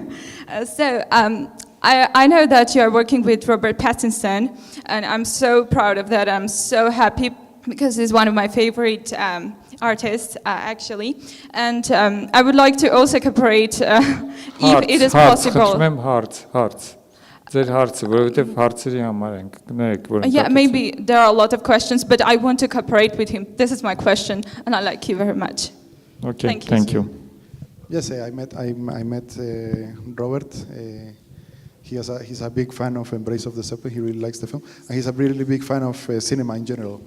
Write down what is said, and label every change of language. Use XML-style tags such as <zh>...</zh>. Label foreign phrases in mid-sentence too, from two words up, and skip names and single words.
<en>I know that you are working with Robert Pattinson, and I'm so proud of that. I'm so happy because he's one of my favorite artists, actually. And I would like to also cooperate if it is possible.</en> <hy>Խնդրում եմ հարց։ Ձեր հարցը, որովհետև հարցերի համար ենք գնայք, որ</hy> <en>Yeah, maybe there are a lot of questions, but I want to cooperate with him. This is my question, and I like you very much. Okay, thank you. Yes, I met Robert. He's a big fan of Embrace of the Serpent. He really likes the film, and he's a really big fan of cinema in general.</en>